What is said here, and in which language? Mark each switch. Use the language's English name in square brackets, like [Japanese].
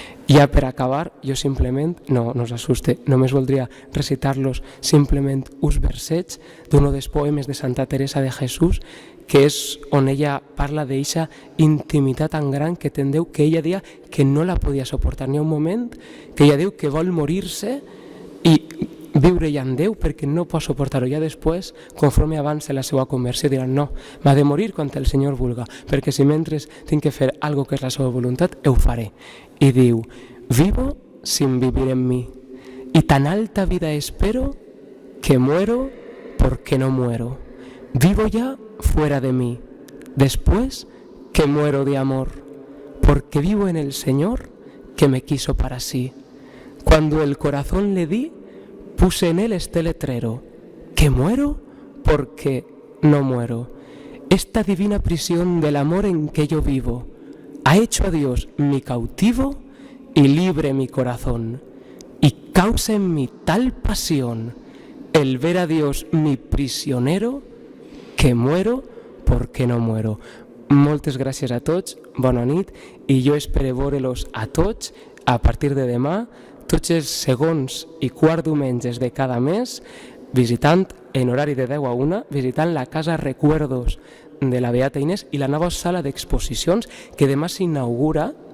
[Catalan] Ja per acabar, jo simplement, no us assuste, només voldria recitar-los simplement uns versets d'un dels poemes de Santa Teresa de Jesús, que és on ella parla d'eixa intimitat tan gran que té en Déu, que ella deia que no la podia suportar. N'hi ha un moment que ella diu que vol morir-se i viure ja en Déu perquè no pot suportar-ho. Ja després, conforme avança la seva conversió, diran no, m'ha de morir quan el Senyor vulga, perquè si mentre tinc que fer algo que és la seva voluntat, ho faré. I diu, [Spanish] vivo sin vivir en mí, y tan alta vida espero que muero porque no muero. Vivo ya fuera de mí, después que muero de amor, porque vivo en el Señor que me quiso para sí. Cuando el corazón le di, puse en él este letrero, que muero porque no muero. Esta divina prisión del amor en que yo vivo ha hecho a Dios mi cautivo y libre mi corazón, y causa en mí tal pasión el ver a Dios mi prisionero, que muero porque no muero. [Catalan] Moltes gràcies a tots, bona nit, i jo espero veure-los a tots a partir de demà, tots els segons i quart diumenges de cada mes, visitant en horari de 10 a 1, visitant la Casa Recuerdos de la Beata Inés i la nova sala d'exposicions que demà s'inaugura